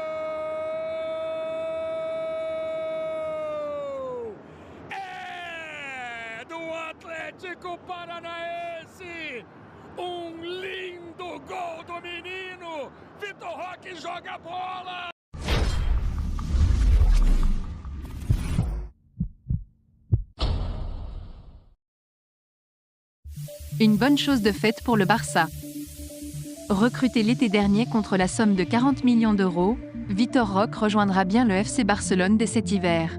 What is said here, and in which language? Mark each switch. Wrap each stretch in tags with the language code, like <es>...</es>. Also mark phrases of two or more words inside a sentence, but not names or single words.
<pt>É do Atlético Paranaense. Um lindo gol do menino. Vitor Roque joga a bola.</pt> <fr>Une bonne chose de faite pour le Barça. Recruté l'été dernier contre la somme de 40 millions d'euros, Vitor Roque rejoindra bien le FC Barcelone dès cet hiver.</fr>